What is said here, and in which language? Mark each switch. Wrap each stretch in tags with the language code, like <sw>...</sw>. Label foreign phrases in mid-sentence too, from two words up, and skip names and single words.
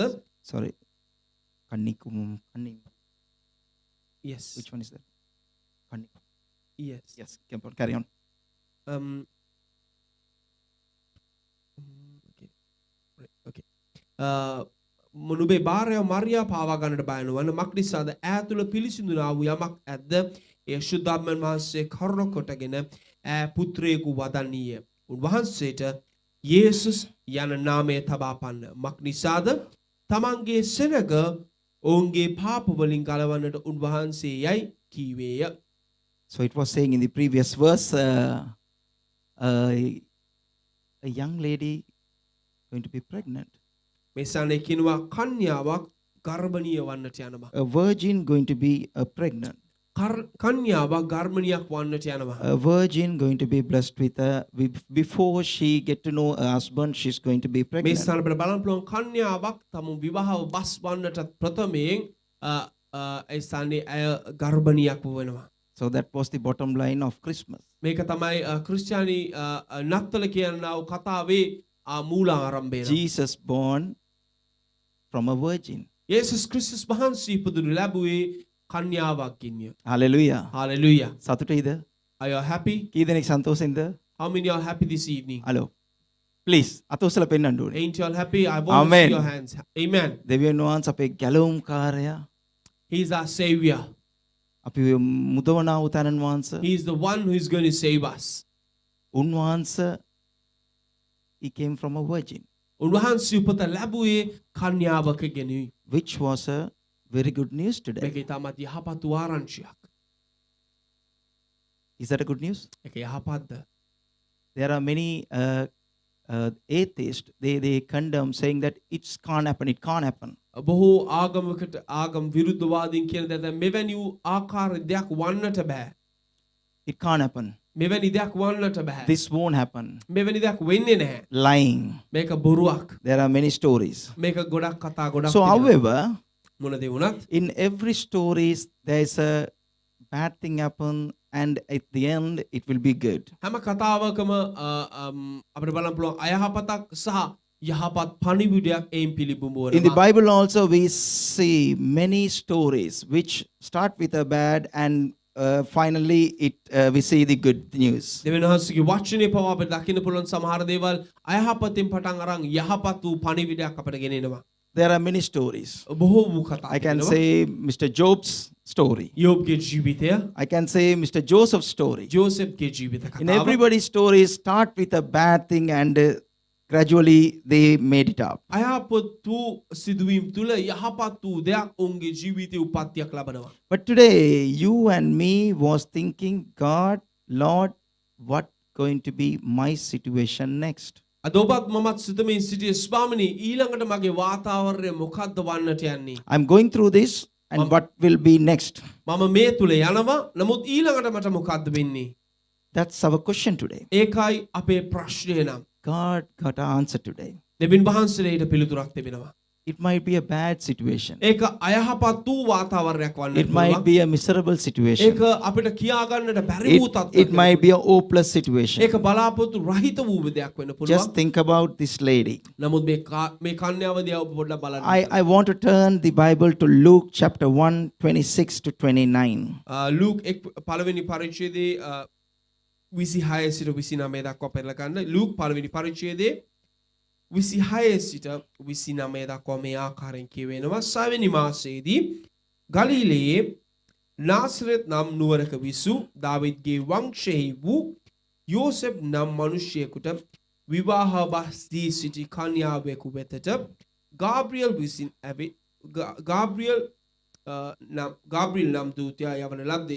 <en>Sorry. Kannikum. yes Which one is that? Kannikum. yes Yes, carry on.</en> <si>okay නුඹේ භාර්යාව මරියා පාවා ගන්නට බය නොවන්න මක් නිසාද? ඈ තුල පිළිසිඳුනා වූ යමක් ඇද්ද? ඒ ශුද්ධාත්මයන් වහන්සේ කරුණ කොටගෙන ඈ පුත්‍රයෙකු වදන්නීය. උන්වහන්සේට යේසුස් යන නාමය තබා පන්න. මක් නිසාද? තමන්ගේ සෙනග ඔවුන්ගේ පාප වලින් ගලවන්නට උන්වහන්සේ යයි කීවේය.</si> <en>So it was saying in the previous verse, a young lady going to be pregnant.</en> <si>මේ ස්ථානයේ කියනවා කන්‍යාවක් ගර්භණීය වන්නට යනවා.</si> <en>A virgin going to be pregnant.</en> <si>කන්‍යාවක් ගර්භණියක් වන්නට යනවා.</si> <en>A virgin going to be blessed with before she get to know her husband, she's going to be</en> <si>මේ</si> <en>pregnant.</en> <si>ස්ථාන අපිට බලන්න පුළුවන් කන්‍යාවක් තම විවාහව බස් වන්නට ප්‍රථමයෙන් ඒ ස්ථානයේ අය ගර්භණියක් වෙනවා.</si> <en>So that was the bottom line of Christmas.</en> <si>මේක තමයි ක්‍රිස්තියානි නත්තල කියනා වූ කතාවේ මූල ආරම්භය.</si> <en>Jesus born from a virgin.</en> <si>යේසුස් ක්‍රිස්තුස් වහන්සේ ඉපදුණු ලැබුවේ කන්‍යාවකින්ය.</si> <en>Hallelujah. Hallelujah.</en> <si>සතුටයිද?</si> <en>Are you happy?</en> <si>කී දෙනෙක් සන්තෝෂෙන්ද?</si> <en>How many are happy this evening? Hello. Please</en> <si>අත උස්සලා පෙන්නන්න ඕනේ.</si> <en>Ain't you all happy? I want to Amen. see your hands. Amen.</en> <si>දෙවියන් වහන්සේ අපේ ගැලවුම් කාර්යය,</si> <en>He is our savior.</en> <si>අපි මුදවනා වූ තනන් වහන්සේ,</si> <en>He is the one who is going to save us. උන්වහන්සේ he came from a virgin,</en> <si>උන්වහන්සේ උපත ලැබුවේ කන්‍යාවකගෙනුයි.</si> <en>which was a very good news today.</en> <si>මේක ඉතාමත් යහපත් ආරංචියක්.</si> <en>Is that a good news?</en> <si>ඒක යහපත්ද?</si> <en>There are many atheists, they condemn saying that it can't happen, it can't happen.</en> <si>බොහෝ ආගමකට ආගම් විරුද්ධවාදීන් කියන දේ තමයි මෙවැනි වූ ආකාර දෙයක් වන්නට බෑ.</si> <en>It can't happen.</en> <si>මෙවැනි දෙයක් වන්නට බෑ.</si> <en>This won't happen.</en> <si>මෙවැනි දෙයක් වෙන්නේ නැහැ.</si> <en>Lying.</en> <si>මේක බොරුවක්.</si> <en>There are many stories.</en> <si>මේක ගොඩක් කතා ගොඩක්</si> <en>So</en> <si>තිබෙනවා.</si> <en>however,</en> <si>මොන දේ වුණත්</si> <en>in every stories there is a bad thing happen and at the end it will be good.</en> <si>හැම කතාවකම අපිට බලන්න පුළුවන් අයහපතක් සහ යහපත් පණිවිඩයක් එයින් පිළිබිඹු</si> <en>In the</en> <si>වෙනවා.</si> <en>Bible also we see many stories which start with a bad and finally we see the good news.</en> <si>දෙවියන් වහන්සේගේ වචනේ පවා අපිට දකින්න පුළුවන් සමහර දේවල් අයහපතින් පටන් අරන් යහපත් වූ පණිවිඩයක් අපිට ගෙනෙනවා.</si> <en>There are many stories.</en> <si>බොහෝ වූ කතා.</si> <en>I can</en> <si>තිබෙනවා.</si> <en>say Mr. Job's story.</en> <si>යෝබ්ගේ ජීවිතය,</si> <en>I can say Mr. Joseph's story.</en> <si>ජෝසෙෆ්ගේ ජීවිත</si> <en>In</en> <si>කතාව.</si> <en>everybody's stories start with a bad thing and gradually they made it up.</en> <si>අයහපත් වූ සිදුවීම් තුළ යහපත් වූ දෙයක් ඔවුන්ගේ ජීවිතයේ උපත්තියක් ලබනවා.</si> <en>But today you and me was thinking, God, Lord, what going to be my situation next?</en> <si>අද ඔබත් මමත් සිතමින් සිටියේ ස්වාමිනී ඊළඟට මගේ වාතාවරණය මොකක්ද වන්නට යන්නේ?</si> <en>I'm going through this, and what will be next?</en> <si>මම මේ තුල යනවා නමුත් ඊළඟට මට මොකක්ද වෙන්නේ?</si> <en>That's our question today.</en> <si>ඒකයි අපේ ප්‍රශ්නය නම්.</si> <en>God got an answer today.</en> <si>දෙවියන් වහන්සේට පිළිතුරක් තිබෙනවා.</si> <en>It might be a bad situation.</en> <si>ඒක අයහපත් වූ වාතාවරණයක් වන්නට</si> <en>It might be a miserable situation.</en> <si>ඒක අපිට කියා ගන්නට බැරි වූ</si> <en>It</en> <si>තත්ත්වයක්.</si> <en>might be a hopeless situation.</en> <si>ඒක බලාපොරොත්තු රහිත වූ දෙයක් වෙන්න පුළුවන්.</si> <en>Just think about this lady.</en> <si>නමුත් මේ කන්‍යාව දිහා ඔබ පොඩ්ඩක් බලන්න.</si> <en>I want to turn the Bible to Luke chapter 1, 26 to 29.</en> <si>ලූක් පළවෙනි පරිච්ඡේදයේ 26 සිට 29 දක්වා පෙරලා ගන්න. ලූක් පළවෙනි පරිච්ඡේදයේ 26 සිට 29 දක්වා මේ ආකාරයෙන් කියවෙනවා. 6 වෙනි මාසයේදී ගලිලයේ නාසරෙත් නම් නුවරක විසු දාවිද්ගේ වංශයෙහි වූ යෝසෙප් නම් මිනිසෙකුට විවාහ බස් දී සිටි කන්‍යාවෙකු වෙතට ගාබ්‍රියෙල් විසින් ගාබ්‍රියෙල් නම් දූතයා යවන ලද්දේය.</si>